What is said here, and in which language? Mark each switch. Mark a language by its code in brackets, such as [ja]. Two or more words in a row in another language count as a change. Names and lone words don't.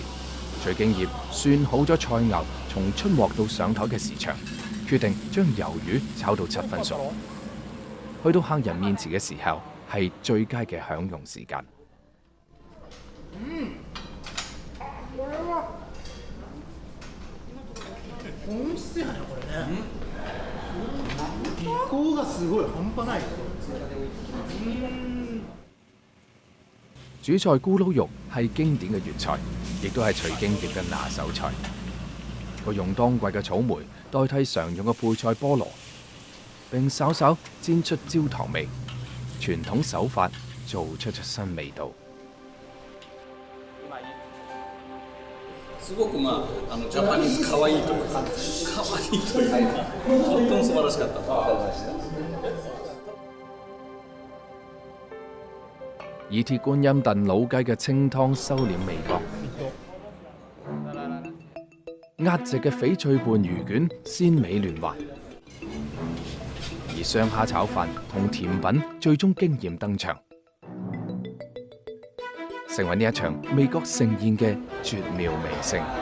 [yue] 徐敬業算好咗菜餚從出鑊到上台嘅時長，決定將魷魚炒到7分熟。去到客人面前嘅時候，係最佳嘅享用時間。 [ja] 美味しいねこれね。技巧がすごい半端ない。 [yue] 主菜咕嚕肉係經典嘅粵菜，亦都係徐敬業嘅拿手菜。佢用當季嘅草莓代替常用嘅配菜菠蘿，並稍稍煎出焦糖味，傳統手法做出咗新味道。 [ja] すごくジャパニーズ可愛いというか、可愛いというか、とっても素晴らしかった。 [yue] 以鐵觀音燉老雞嘅清湯收斂味覺，壓直嘅翡翠拌魚卷鮮美嫩滑，而雙蝦炒飯同甜品最終驚豔登場，成為呢一場味覺盛宴嘅絕妙美聲。